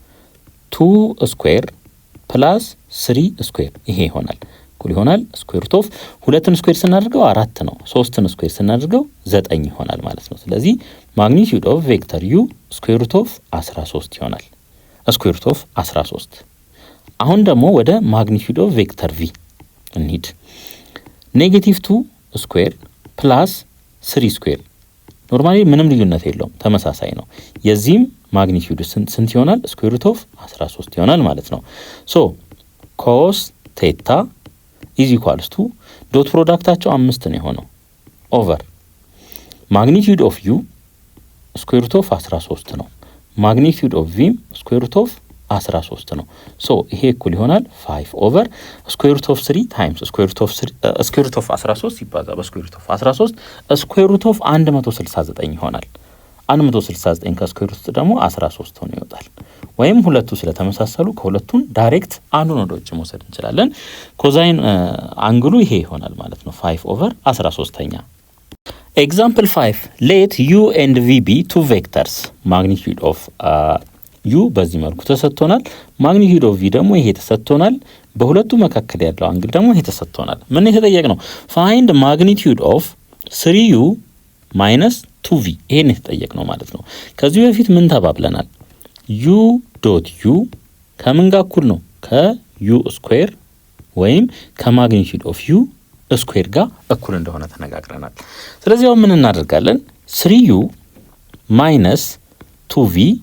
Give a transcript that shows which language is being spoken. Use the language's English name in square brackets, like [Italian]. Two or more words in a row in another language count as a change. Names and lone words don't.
[English] 2 square plus 3 square [Amharic] ይሄ ይሆናል እኩል ይሆናል [English] square root of [Amharic] 2ን ስኩዌር ስናደርገው 4 ነው 3ን ስኩዌር ስናደርገው 9 ይሆናል ማለት ነው ስለዚህ [English] magnitude of vector u square root of 13 [Amharic] ይሆናል [English] square root of 13 [Amharic] አሁን ደግሞ ወደ [English] magnitude of vector v [Amharic] እንሂድ [English] negative 2 square plus 3 square normally [Amharic] ምንም ልዩነት የለውም ተመሳሳይ ነው የዚህም ማግኒቲዩድ ስንት ይሆናል [English] square root of 13 [Amharic] ይሆናል ማለት ነው [English] so cos theta is equals to [Amharic] ዶት ፕሮዳክታቸው 5 ነው የሆነው [English] over magnitude of u square root of 13 [Amharic] ነው [English] magnitude of v square root [Amharic] ኦፍ 13 ነው ሶ ይሄ እኩል ይሆናል [English] 5 over square root of 3 times square root of 13 [Amharic] ሲባዛ በስኩዌር [English] root of 13 square root of 169 [Amharic] ይሆናል 169 ከስኩዌር ሩት ደግሞ 13 ሆኖ ይወጣል ወይም ሁለቱ ስለተመሳሰሉ ከሁለቱን ዳይሬክት አንዱን ወደ ውጭ መውሰድ እንችላለን ኮዛይን አንግሉ ይሄ ይሆናል ማለት ነው 5 ኦቨር [English] 13th example 5 let u and v be two vectors magnitude of u [Amharic] በዚህ መልኩ ተሰጥቶናል [English] ማግኒቲዩድ [Amharic] ኦፍ v ደግሞ ይሄ ተሰጥቶናል በሁለቱ መካከል ያለው አንግል ደግሞ ይሄ ተሰጥቶናል ምን የተጠየቅነው [English] find magnitude of 3u minus 2v [Amharic] ይሄን የተጠየቅነው ማለት ነው ከዚህ በፊት ምን ተባብለናል [English] u dot u [Amharic] ከምን ጋር እኩል ነው ከu ስኩዌር ወይም ከማግኒቲዩድ [English] of u square [Amharic] ጋር እኩል እንደሆነ ተነጋግረናል ስለዚህ አሁን ምን እናደርጋለን [English] 3u minus 2v